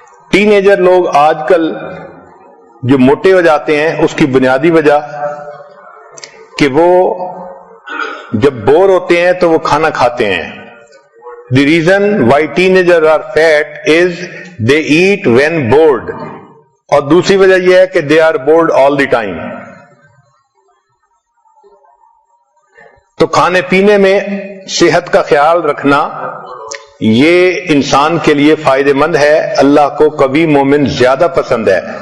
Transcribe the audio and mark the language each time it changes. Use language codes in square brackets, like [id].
[ur] Ten ager لوگ آج کل جو موٹے ہو جاتے ہیں اس کی بنیادی وجہ کہ وہ جب بور ہوتے ہیں تو وہ کھانا کھاتے ہیں. [en] The reason why teenagers are fat is they eat when bored. [ur] اور دوسری وجہ یہ ہے کہ [en] they are bored all the time. [ur] تو کھانے پینے میں صحت کا خیال رکھنا یہ انسان کے لیے فائدہ مند ہے. اللہ کو کبھی مومن زیادہ پسند ہے.